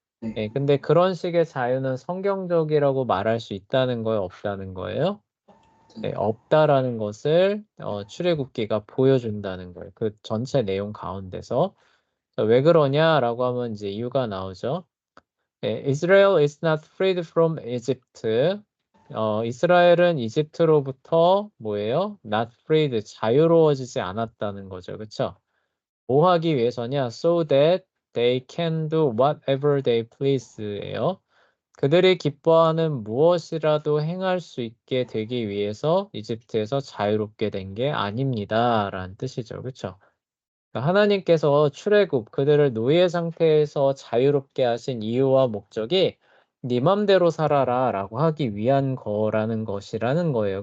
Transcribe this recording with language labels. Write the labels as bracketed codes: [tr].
[ko] 네. 예, 근데 그런 식의 자유는 성경적이라고 말할 수 있다는 거예요? 없다는 거예요? 네, 없다라는 것을 출애굽기가 보여준다는 거예요. 그 전체 내용 가운데서. 왜 그러냐라고 하면 이제 이유가 나오죠. [en] Israel is not freed from Egypt. [ko] 이스라엘은 이집트로부터 뭐예요? [en] Not freed, [ko] 자유로워지지 않았다는 거죠. 그쵸? 뭐 하기 위해서냐? [en] So that they can do whatever they please예요. [ko] 그들이 기뻐하는 무엇이라도 행할 수 있게 되기 위해서 이집트에서 자유롭게 된 게 아닙니다. 라는 뜻이죠. 그쵸? 그러니까 하나님께서 출애굽 그들을 노예 상태에서 자유롭게 하신 이유와 목적이 네 맘대로 살아라 라고 하기 위한 거라는 것이라는 거예요.